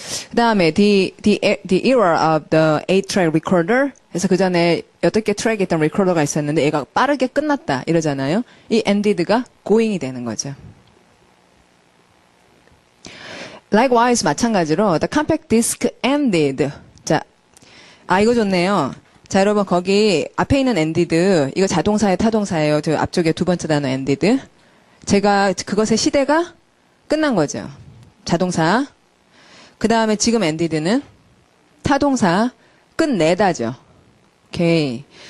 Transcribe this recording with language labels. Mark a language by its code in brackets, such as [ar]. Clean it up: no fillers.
[ko] 그 다음에 [en] the era of the 8-track recorder. [ko] 그래서 그 전에 8개 트랙이 있던 리코더가 있었는데 얘가 빠르게 끝났다 이러잖아요. 이 ended가 going이 되는 거죠. [en] Likewise [ko] 마찬가지로 [en] the compact disc ended. [ko] 자, 이거 좋네요. 자, 여러분 거기 앞에 있는 ended 이거 자동사의 타동사예요. 저 앞쪽에 두 번째 단어 ended. 제가 그것의 시대가 끝난 거죠. 자동사. 그 다음에 지금 ended는 타동사 끝내다죠. 오케이.